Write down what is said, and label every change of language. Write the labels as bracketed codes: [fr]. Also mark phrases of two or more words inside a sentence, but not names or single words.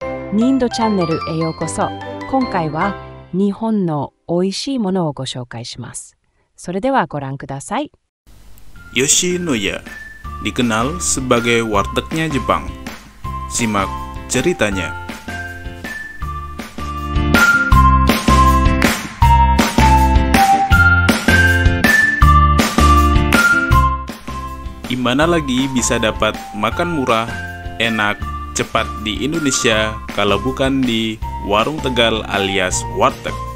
[ja] ニンドチャンネルへようこそ。今回は日本の美味しいものをご紹介します。それではご覧ください。 [id] Yoshinoya dikenal sebagai wartegnya Jepang. Simak ceritanya. Di mana lagi bisa dapat makan murah, enak, cepat di Indonesia kalau bukan di warung Tegal alias warteg.